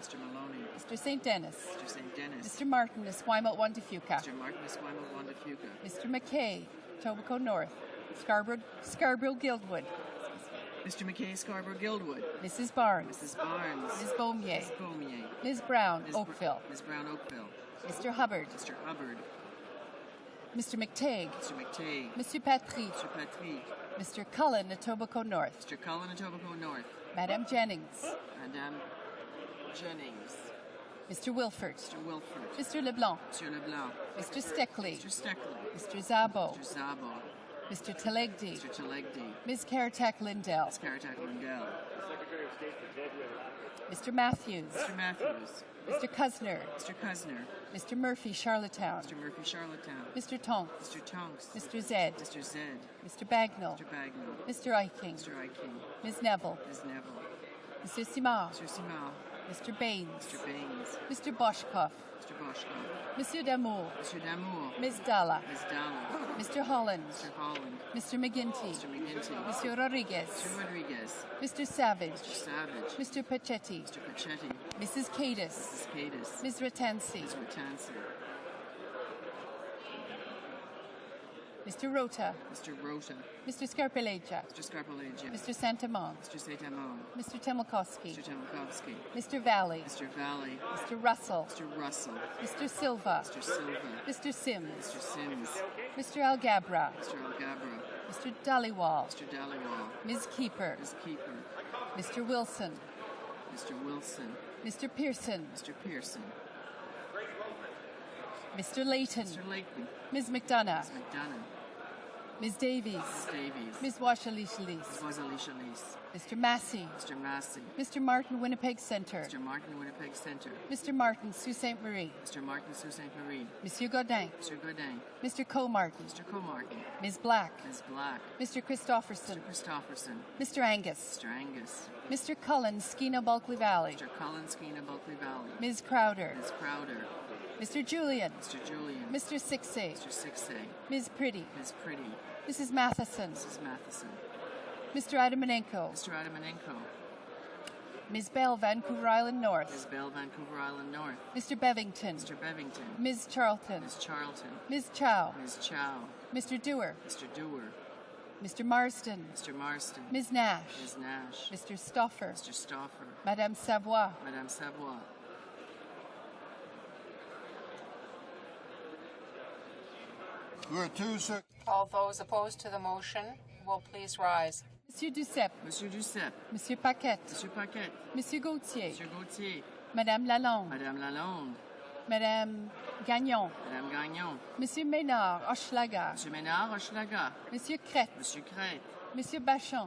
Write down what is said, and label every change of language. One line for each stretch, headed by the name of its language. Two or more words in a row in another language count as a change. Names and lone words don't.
English: Mr. Maloney. Mr. St. Dennis. Mr. St. Dennis. Mr. Martin, Esquimalt Wandafuca. Mr. Martin, Esquimalt Wandafuca. Mr. McKay, Tobico North. Scarborough Guildwood. Mr. McKay, Scarborough Guildwood. Mrs. Barnes. Mrs. Barnes. Ms. Beaumier. Ms. Beaumier. Ms. Brown, Ms. Oakville. Ms. Brown, Oakville. Mr. Hubbard. Mr. Hubbard. Mr. McTague. Mr. McTague. Monsieur Patry. Mr. Patry. Mr. Cullen, Etobicoke North. Mr. Cullen, Etobicoke North. Madame Jennings. Madame Jennings. Mr. Wilford. Mr. Wilford. Mr. LeBlanc. Mr. LeBlanc. Mr. Steckley. Mr. Steckley. Mr. Zabo. Mr. Zabo. Mr. Telegdi. Mr. Telegdi. Ms. Caratak Lindell. Ms. Caratak Lindell. Mr. Matthews. Mr. Matthews. Mr. Cusner. Mr. Cusner. Mr. Murphy, Charlottetown. Mr. Murphy, Charlottetown. Mr. Tonks. Mr. Tonks. Mr. Zed. Mr. Zed. Mr. Bagnall. Mr. Bagnall. Mr. Eiking. Mr. Eiking. Ms. Neville. Ms. Neville. Mr. Simard. Mr. Simard. Mr. Baines. Mr. Baines. Mr. Boschkoff. Mr. Boschkoff. Monsieur Damour. Mr. Damour. Ms. Dalla. Ms. Dalla. Mr. Holland. Mr. Holland. Mr. McGinty. Mr. McGinty. Monsieur Rodriguez. Mr. Rodriguez. Mr. Savage. Mr. Savage. Mr. Pachetti. Mr. Pachetti. Mrs. Cadis. Mrs. Cadis. Ms. Ratansi. Ms. Ratansi. Mr. Rota. Mr. Rota. Mr. Scarpellegia. Mr. Scarpellegia. Mr. Santamon. Mr. Santamon. Mr. Temelkowski. Mr. Temelkowski. Mr. Valley. Mr. Valley. Mr. Russell. Mr. Russell. Mr. Silva. Mr. Silva. Mr. Sims. Mr. Sims. Mr. Algabra. Mr. Algabra. Mr. Dhaliwal. Mr. Dhaliwal. Ms. Keeper. Ms. Keeper. Mr. Wilson. Mr. Wilson. Mr. Pearson. Mr. Pearson. Mr. Layton. Mr. Layton. Ms. McDonough. Ms. McDonough. Ms. Davies. Ms. Davies. Ms. Washalishalis. Ms. Wazalishalis. Mr. Massey. Mr. Massey. Mr. Martin, Winnipeg Centre. Mr. Martin, Winnipeg Centre. Mr. Martin, Sault Ste. Marie. Mr. Martin, Sault Ste. Marie. Monsieur Godin. Mr. Godin. Mr. Comartin. Mr. Comartin. Ms. Black. Ms. Black. Mr. Christofferson. Mr. Christofferson. Mr. Angus. Mr. Angus. Mr. Cullen, Skeena Bulkley Valley. Mr. Cullen, Skeena Bulkley Valley. Ms. Crowder. Ms. Crowder. Mr. Julian. Mr. Julian. Mr. Sixay. Mr. Sixay. Ms. Pretty. Ms. Pretty. Mrs. Matheson. Mrs. Matheson. Mr. Adamanenko. Mr. Adamanenko. Ms. Bell, Vancouver Island North. Ms. Bell, Vancouver Island North. Mr. Bevington. Mr. Bevington. Ms. Charlton. Ms. Charlton. Ms. Chow. Ms. Chow. Mr. Dewar. Mr. Dewar. Mr. Marston. Mr. Marston. Ms. Nash. Ms. Nash. Mr. Stoffer. Mr. Stoffer. Madame Savoie. Madame Savoie. All those opposed to the motion will please rise. Monsieur Duceppe. Monsieur Duceppe. Monsieur Paquette. Monsieur Paquette. Monsieur Gauthier. Monsieur Gauthier. Madame Lalonde. Madame Lalonde. Madame Gagnon. Madame Gagnon. Monsieur Ménard, Hochelaga. Monsieur Ménard, Hochelaga. Monsieur Crête. Monsieur Crête. Monsieur Bachand.